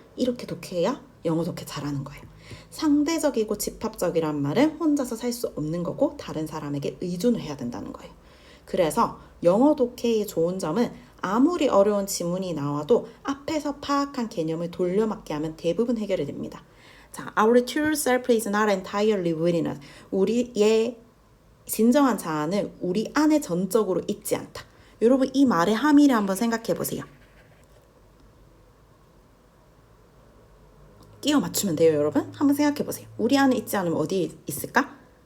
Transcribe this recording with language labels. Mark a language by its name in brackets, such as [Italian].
[Korean] 이렇게 독해야 영어 독해 잘하는 거예요. 상대적이고 집합적이란 말은 혼자서 살 수 없는 거고 다른 사람에게 의존을 해야 된다는 거예요. 그래서 영어 독해의 좋은 점은 아무리 어려운 지문이 나와도 앞에서 파악한 개념을 돌려막기 하면 대부분 해결이 됩니다. [English] 자, Our true self is not entirely within us. [Korean] 우리의 진정한 자아는 우리 안에 전적으로 있지 않다. 여러분 이 말의 함의를 한번 생각해 보세요. 끼워 맞추면 돼요, 여러분. 한번 생각해 보세요. 우리 안에 있지 않으면 어디에 있을까?